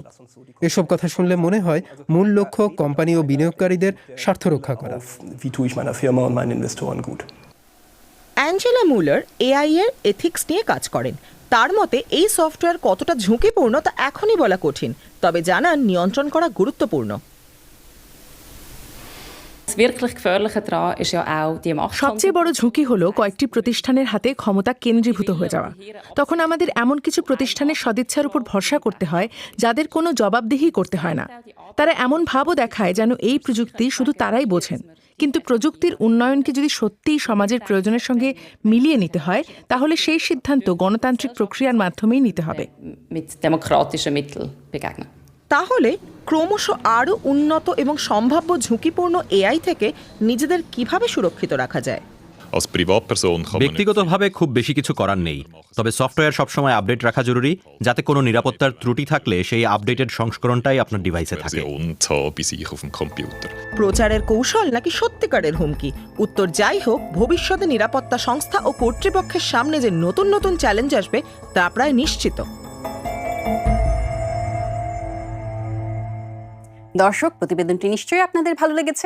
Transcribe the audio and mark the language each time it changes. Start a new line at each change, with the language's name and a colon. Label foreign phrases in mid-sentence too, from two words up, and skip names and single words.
Bangla: এসব কথা শুনলে মনে হয় মূল লক্ষ্য কোম্পানি ও বিনিয়োগকারীদের স্বার্থ রক্ষা করা। অ্যাঞ্জেলা মুলার এআই এর এথিক্স নিয়ে কাজ করেন। তার মতে এই সফটওয়্যার কতটা ঝুঁকিপূর্ণ তা এখনই বলা কঠিন, তবে জানান নিয়ন্ত্রণ করা গুরুত্বপূর্ণ।
German: wirklich Gefährliche daran ist ja auch die Macht.
Bangla: সবচেয়ে বড় ঝুঁকি হলো কয়েকটি প্রতিষ্ঠানের হাতে ক্ষমতা কেন্দ্রীভূত হয়ে যাওয়া। তখন আমাদের এমন কিছু প্রতিষ্ঠানের সদিচ্ছার উপর ভরসা করতে হয় যাদের কোনো জবাবদিহি করতে হয় না। তারা এমন ভাবও দেখায় যেন এই প্রযুক্তি শুধু তারাই বোঝেন। কিন্তু প্রযুক্তির উন্নয়নকে যদি সত্যিই সমাজের প্রয়োজনের সঙ্গে মিলিয়ে নিতে হয়, তাহলে সেই সিদ্ধান্ত গণতান্ত্রিক প্রক্রিয়ার মাধ্যমেই নিতে হবে।
German: Mit demokratischen Mitteln begegnen.
Bangla: তাহলে ক্রমশ আরও উন্নত এবং সম্ভাব্য ঝুঁকিপূর্ণ এআই থেকে নিজেদের কিভাবে সুরক্ষিত রাখা যায়?
German: Als Privatperson kann man
Bangla: ব্যক্তিগতভাবে খুব বেশি কিছু করার নেই, তবে সফটওয়্যার সবসময় আপডেট রাখা জরুরি, যাতে কোনো নিরাপত্তার ত্রুটি থাকলে সেই আপডেটেড সংস্করণটাই আপনার ডিভাইসে থাকে।
German: Version zu haben bei sich auf dem Computer.
Bangla: প্রচারের কৌশল নাকি সত্যিকারের হুমকি? উত্তর যাই হোক, ভবিষ্যতে নিরাপত্তা সংস্থা ও কর্তৃপক্ষের সামনে যে নতুন নতুন চ্যালেঞ্জ আসবে তা প্রায় নিশ্চিত। দর্শক, প্রতিবেদনটি নিশ্চয়ই আপনাদের ভালো লেগেছে।